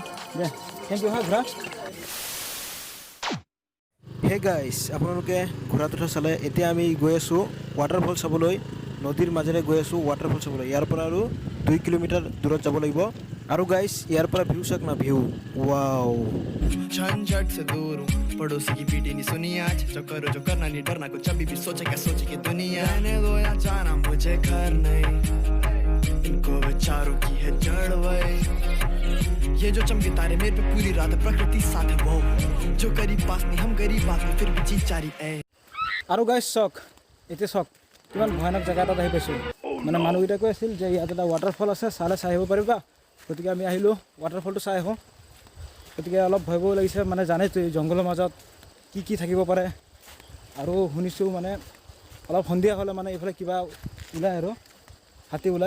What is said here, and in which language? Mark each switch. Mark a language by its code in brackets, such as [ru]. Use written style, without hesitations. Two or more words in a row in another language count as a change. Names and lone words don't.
[as] দে [en] thank you. [as] ঘোঁৰা হে গাইজ আপোনালোকে ঘোঁৰাত উঠা চালে। এতিয়া আমি গৈ আছোঁ ৱাটাৰফল চাবলৈ, নদীৰ মাজেৰে গৈ আছোঁ ৱাটাৰফল চাবলৈ। ইয়াৰ পৰা আৰু 2 কিলোমিটাৰ দূৰত যাব লাগিব। আৰু গাইজ ইয়াৰ পৰা ভিউ চাওক না, ভিউ वाओ। [hi] झंझट से दूर हूँ, पड़ोसी की पीटी नहीं सुनी आज। जो करो जो करना नहीं डरना, कुछ अभी भी सोचे क्या सोचे की दुनिया। रहने दो या जाना मुझे घर नहीं, इनको विचारों की है जड़ वही। ये जो चमके तारे मेरे पे पूरी रात, प्रकृति साथ है वो जो करीब पास नहीं, हम गरीब बात में फिर भी जी चारी है। [as] আৰু গাইজ চাওক এতিয়া চাওক কিমান ভয়ানক জেগা এটাত আহি পাইছোঁ। মানে মানুহকেইটা কৈ আছিল যে ইয়াত এটা ৱাটাৰফল আছে, চাই আহিব পাৰিবা। গতিকে আমি আহিলোঁ ৱাটাৰফলটো চাই আহোঁ। গতিকে অলপ ভয় ভয় লাগিছে, মানে জানেতো এই জংঘলৰ মাজত কি থাকিব পাৰে। আৰু শুনিছোঁ মানে অলপ সন্ধিয়া হ'লে মানে এইফালে কিবা ওলায় আৰু হাতী ওলায়।